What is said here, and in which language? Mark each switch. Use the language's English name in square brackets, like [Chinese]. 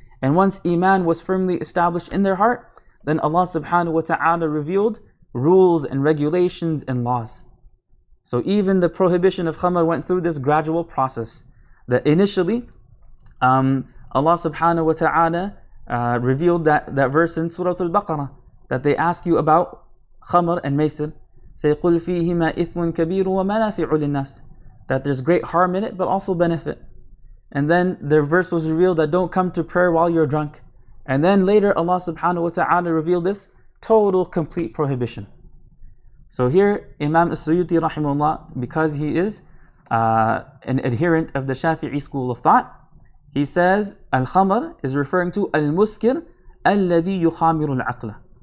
[English] And once iman was firmly established in their heart, then Allah subhanahu wa ta'ala revealed rules and regulations and laws. So even the prohibition of khamr went through this gradual process. That initially, Allah subhanahu wa ta'ala revealed that verse in Surah al-Baqarah, that they ask you about khamr and maisir. [Arabic] Say, قُلْ فِيهِمَا إِثْمٌ كَبِيرٌ وَمَنَافِعُ لِلنَّاسِ. [English] That there's great harm in it, but also benefit. And then the verse was revealed that don't come to prayer while you're drunk. And then later Allah subhanahu wa ta'ala revealed this total, complete prohibition. So here Imam as-Suyuti rahimahullah, because he is an adherent of the Shafi'i school of thought, he says al-khamr is referring to al-muskir alladhi yukhamiru al-aqla.